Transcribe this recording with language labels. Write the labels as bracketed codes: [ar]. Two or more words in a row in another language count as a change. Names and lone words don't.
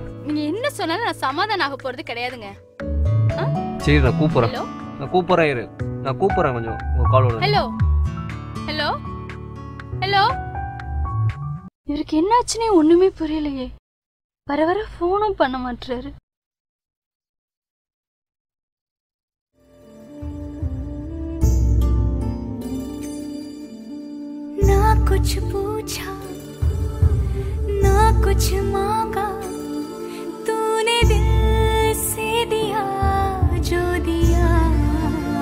[ta] நீங்க என்ன சொன்னாலும் நான் சமாதானம் ஆக போறது கிடையாதுங்க. சரி, நான் கூப்பிடுறேன். நான் கூப்பிடுறேன் இரு. நான் கூப்பிடுறேன், கொஞ்சம் ஒரு கால் வருது. ஹலோ ஹலோ ஹலோ. இவருக்கு என்னாச்சுன்னே ஒண்ணுமே புரியலையே. வர வர போனும் பண்ண மாட்டாரு. [hi] ना कुछ पूछा ना कुछ मांगा, तूने दिल से दिया जो दिया।